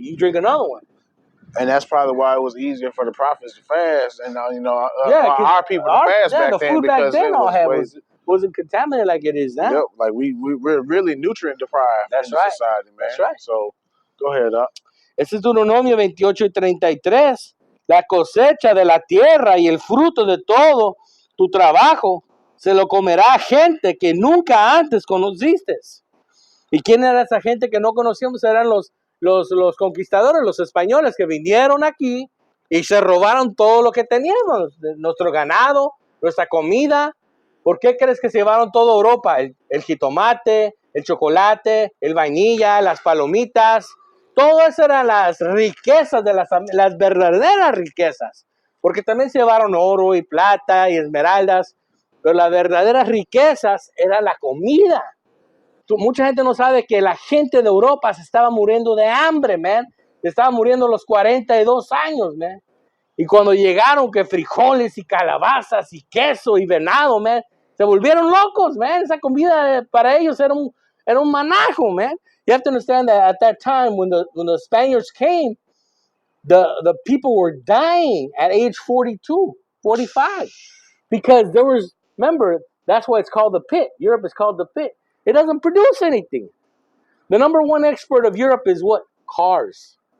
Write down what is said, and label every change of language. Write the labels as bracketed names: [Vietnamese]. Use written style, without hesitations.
[English] You drink another one. And that's probably why it was easier for the prophets to fast, and our people to fast back the then food because back then it wasn't contaminated like it is now. Yep, like we're really nutrient deprived in society, man. That's right. So go ahead, Doc. [Spanish] Este es Deuteronomio 28:33. La cosecha de la tierra y el fruto de todo tu trabajo se lo comerá gente que nunca antes conociste. ¿Y quién era esa gente que no conocíamos? Eran los conquistadores, los españoles que vinieron aquí y se robaron todo lo que teníamos, nuestro ganado, nuestra comida. ¿Por qué crees que se llevaron toda Europa? El jitomate, el chocolate, el vainilla, las palomitas. Todo eso eran las riquezas de las verdaderas riquezas. Porque también se llevaron oro y plata y esmeraldas. Pero las verdaderas riquezas era la comida. Mucha gente no sabe que la gente de Europa se estaba muriendo de hambre, man. Se estaba muriendo a los 42 años, man. Y cuando llegaron que frijoles y calabazas y queso y venado, man, se volvieron locos, man. Esa comida para ellos era un manajo, man. [English] You have to understand that at that time when the Spaniards came, the people were dying at age 42, 45. Because remember, that's why it's called the pit. Europe is called the pit. It doesn't produce anything. The number one export of Europe is what? Cars.